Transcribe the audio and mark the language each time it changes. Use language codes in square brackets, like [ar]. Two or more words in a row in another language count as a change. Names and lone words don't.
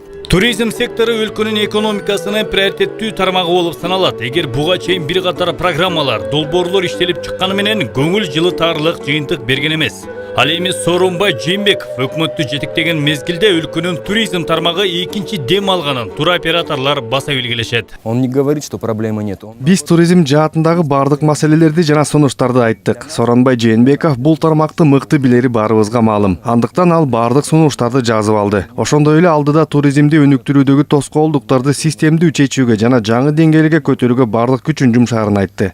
[ky] Туризм сектору өлкөнүн экономикасынын приоритеттүү тармагы болуп саналат. Эгер буга чейин бир катар программалар, долбоорлор иштелип чыкканы менен көңүл жылытарлык жыйынтык берген эмес. Ал эми Сооронбай Жээнбеков өкмөттү жетектеген мезгилде өлкөнүн туризм тармагы экинчи дем алганын туроператорлор баса белгилешет. [ru] Он не говорит, что проблемы нет. [ky] Биз туризм жаатындагы бардык маселелерди жана сунуштарды айттык. Сооронбай Жээнбеков бул тармакты мыкты билери баарыбызга маалым. Андыктан ал бардык сунуштарды жазып алды. Ошондой эле алдыда туризмди өнүктүрүүдөгү тоскоолдуктарды системдүү чечүүгө жана жаңы деңгээлге көтөрүүгө бардык күчүн жумшаарын айтты.